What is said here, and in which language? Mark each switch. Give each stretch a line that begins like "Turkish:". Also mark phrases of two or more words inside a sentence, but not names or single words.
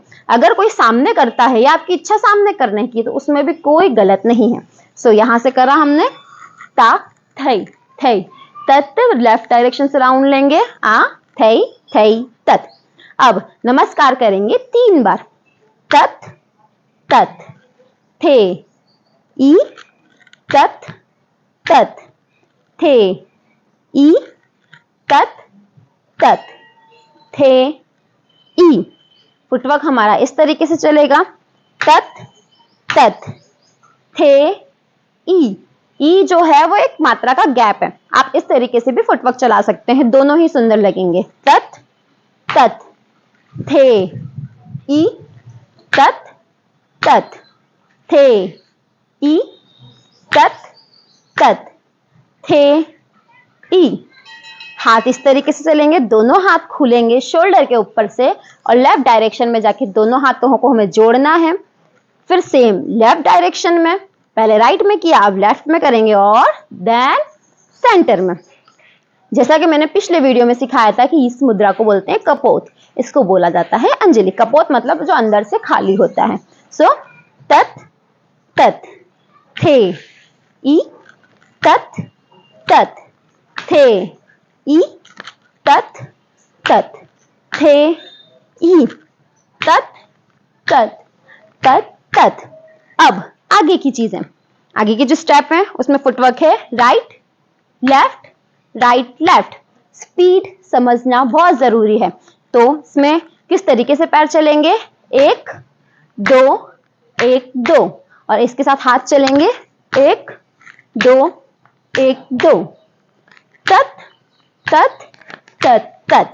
Hindi: अगर कोई सामने करता है या आपकी इच्छा सामने करने की, तो उसमें भी कोई गलत नहीं है। सो यहाँ से करा हमने ता थई थई तत,
English: left direction
Hindi: से राउंड लेंगे, आ थई थई तत। अब नमस्कार करेंगे 3 बार, तत तत, थे ई तत तत, थे ई तत तत, थे ई। फुटवर्क हमारा इस तरीके से चलेगा, तत तत, थे ई। ई जो है वो एक मात्रा का गैप है, आप इस तरीके से भी फुटवर्क चला सकते हैं, दोनों ही सुंदर लगेंगे। तत तत, थे ई तत तत, थे ई तत तत, थे ई। हाथ इस तरीके से चलेंगे, दोनों हाथ खुलेंगे शोल्डर के ऊपर से, और
English: left direction
Hindi: में जाके दोनों हाथों को हमें जोड़ना है। फिर सेम
English: left direction
Hindi: में, पहले राइट में किया, अब लेफ्ट में करेंगे, और
English: then center
Hindi: में। जैसा कि मैंने पिछले वीडियो में सिखाया था कि इस मुद्रा को बोलते हैं कपोत, इसको बोला जाता है अंजलि। कपोत मतलब जो अंदर से खाली होता है। सो तत तत, थे ई तत तत, थे ई तत तत, थे ई तत तत तत तत। अब आगे की चीजें, आगे के जो स्टेप है उसमें फुटवर्क है
English: right left right left.
Hindi: स्पीड समझना बहुत जरूरी है। तो इसमें किस तरीके से पैर चलेंगे, 1 2 1 2, और इसके साथ हाथ चलेंगे 1 2 1 2, तत तत तत तत।